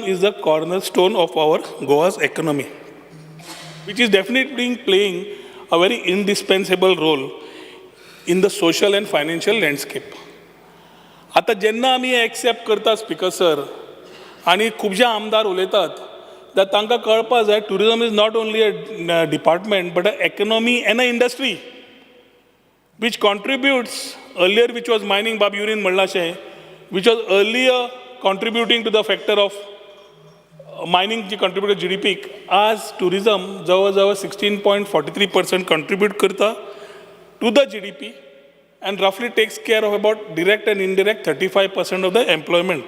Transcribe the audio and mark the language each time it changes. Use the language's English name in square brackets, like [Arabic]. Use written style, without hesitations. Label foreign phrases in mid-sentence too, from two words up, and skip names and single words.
[English] is the cornerstone of our Goa's economy, which is definitely playing a very indispensable role in the social and financial landscape. [Konkani] आता जेन्ना आमी एक्सेप्ट करता स्पीकर सर आनी खुबशे आमदार उलयतात तर तांकां कळपा जाय [English] tourism is not only a department but a economy and a industry which contributes earlier which was mining, Bab Yurin Mallashe, which was earlier contributing to the factor of mining जी contributed GDP, आज tourism जवळ 16.43% contribute करता to the GDP and roughly takes care of about direct and indirect 35% of the employment.